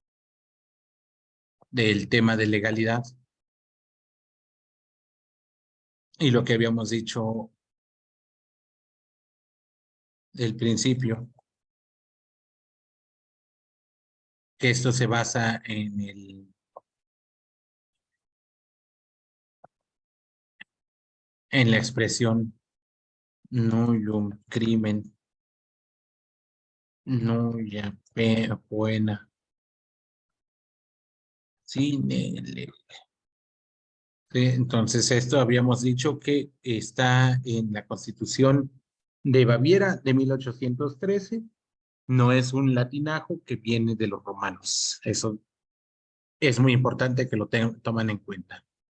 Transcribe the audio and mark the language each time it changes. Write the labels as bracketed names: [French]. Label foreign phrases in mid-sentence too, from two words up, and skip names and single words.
[Spanish] del tema de legalidad y lo que habíamos dicho del principio, que esto se basa en la expresión [Latin] nullum crimen nulla buena sine lege. [Spanish] Sí, entonces esto habíamos dicho que está en la Constitución de Baviera de 1813. No es un latinajo que viene de los romanos. Eso es muy importante que lo tomen en cuenta.